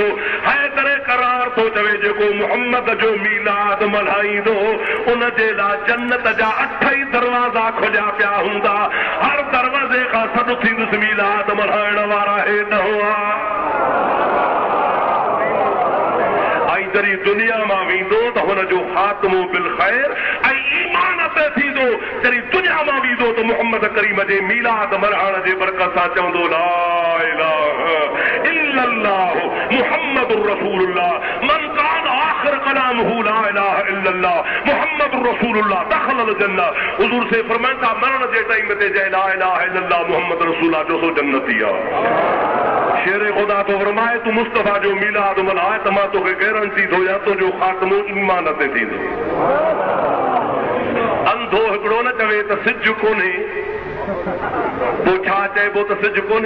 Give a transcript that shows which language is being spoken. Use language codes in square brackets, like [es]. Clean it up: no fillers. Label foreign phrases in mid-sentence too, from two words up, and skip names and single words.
[sd] हैदर करार थो चवे जेको मुहम्मद जो मीलाद मल्हाईंदो उन जे लाइ जन्नत जा 8 ई दरवाज़ा खुलिया पिया हूंदा, हर दरवाज़े खां सॾु थींदुसि मीलाद मल्हाइण वारा हे न हुआ। जॾहिं दुनिया मां वेंदो त हुनजो ख़ात्मो [ar] بالخير [sd] ऐं ईमान ते थींदो। जॾहिं दुनिया मां वेंदो त मुहम्मद करीम जे मीलाद मल्हाइण जे बरकत सां चवंदो [ar] لا إله إلا الله محمد رسول الله من كان آخر كلامه لا إله إلا الله محمد رسول الله دخل الجنة. [sd] हुज़ूर से फरमाइनि था मरण जे टाइम ते चए [ar] لا إله إلا الله محمد رسول الله [sd] जो सो जन्नती आहे। शेर खुदा तो फरमाए तू मुस्तफा जो मीलाद मल्हाए त मां तोखे गारंटी थो या तुंहिंजो ख़ात्मो ईमान ते थींदो। अंधो हिकिड़ो न चवे त सिज कोन्हे, पोइ छा चइबो त सिज कोन्हे?